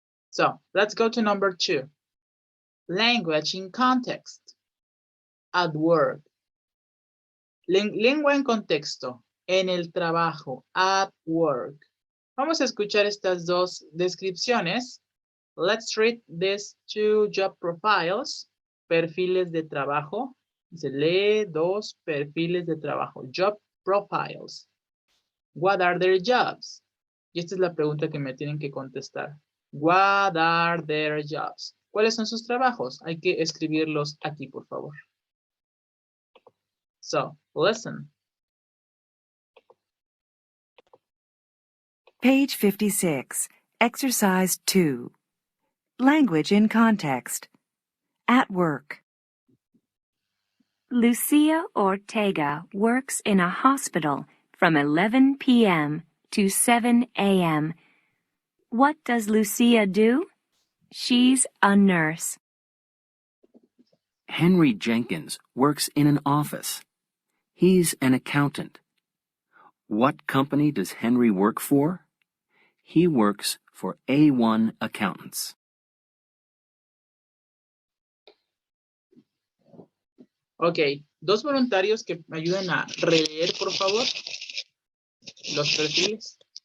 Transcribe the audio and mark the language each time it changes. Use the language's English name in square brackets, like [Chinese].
[English] So, let's go to number 2. Language in context. At work. [Spanish] Lengua en contexto. En el trabajo. [English] At work. [Spanish] Vamos a escuchar estas dos descripciones. [English] Let's read these 2 job profiles. [Spanish] Perfiles de trabajo. Se lee 2 perfiles de trabajo. [English] Job profiles. What are their jobs? [Spanish] Y esta es la pregunta que me tienen que contestar. [English] What are their jobs? [Spanish] ¿Cuáles son sus trabajos? Hay que escribirlos aquí, por favor. [English] So, listen. Page 56, Exercise 2. Language in context. At work. Lucia Ortega works in a hospital from 11 p.m. to 7 a.m. What does Lucia do? She's a nurse. Henry Jenkins works in an office. He's an accountant. What company does Henry work for? He works for A1 Accountants. [Spanish] Ok, 2 voluntarios que me ayuden a releer, por favor, los perfiles.